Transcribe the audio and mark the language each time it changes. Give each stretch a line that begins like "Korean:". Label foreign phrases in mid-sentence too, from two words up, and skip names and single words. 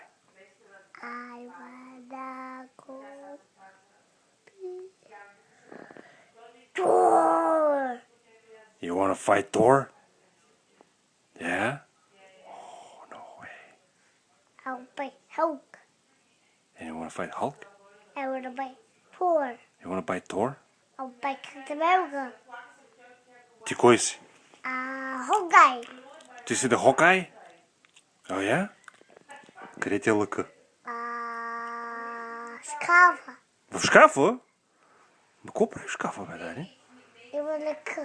English: I wanna go be Thor. You wanna fight Thor? Yeah? Oh, no way. I'll be Hulk. And you wanna fight Hulk? I wanna be Thor. You wanna fight Thor? I'll be Captain America.
Bulgarian: Ти кой си? Hawkeye. Ти си да Хокай?
English: Oh, yeah?
Bulgarian: Къде ти е лъка? Скафа. В шкафа? Ма какво прави в шкафа, бе, Дани? Има лъка.